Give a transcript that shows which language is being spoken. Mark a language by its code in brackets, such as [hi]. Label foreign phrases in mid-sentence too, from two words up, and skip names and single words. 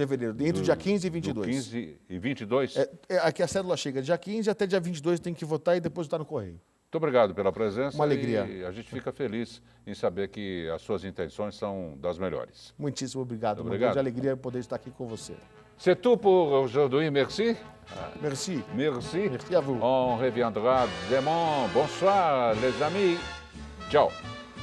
[pt] Fevereiro, entre o dia 15 e 22. 15 e 22? Aqui a cédula chega dia 15 até dia 22 tem que votar e depositar no correio. Muito obrigado pela presença. Uma alegria. E a gente fica feliz em saber que as suas intenções são das melhores. Muitíssimo obrigado. Obrigado. Uma grande alegria poder estar aqui com você. [fr] C'est tout pour aujourd'hui, merci. Merci. Merci. Merci à vous. On reviendra demain. Bonsoir, les amis. Ciao.